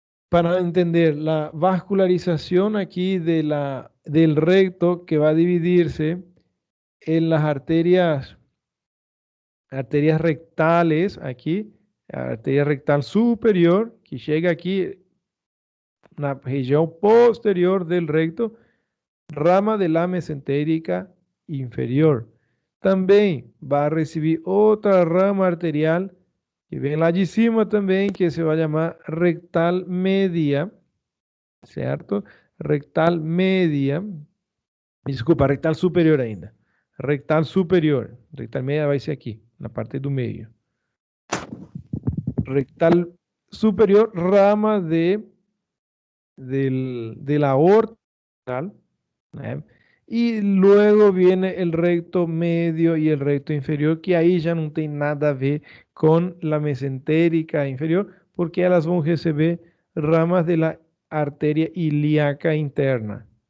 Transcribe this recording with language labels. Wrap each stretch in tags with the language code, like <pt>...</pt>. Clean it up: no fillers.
<es>para entender la vascularización aquí del recto, que va a dividirse en las arterias rectales, aquí, arteria rectal superior, que llega aquí, la región posterior del recto, rama de la mesentérica inferior. También va a recibir otra rama arterial</es> <pt>E vem lá de cima também, que se vai chamar rectal média, certo? Rectal média, desculpa, rectal superior ainda. Rectal superior. Rectal média vai ser aqui, na parte do meio.</pt> <es>Rectal superior, rama de la aorta, ¿eh? Y luego viene el recto medio y el recto inferior, que ahí ya no tiene nada a ver con la mesentérica inferior, porque</es> <pt>elas vão receber</pt> <es>ramas de la arteria ilíaca interna.</es>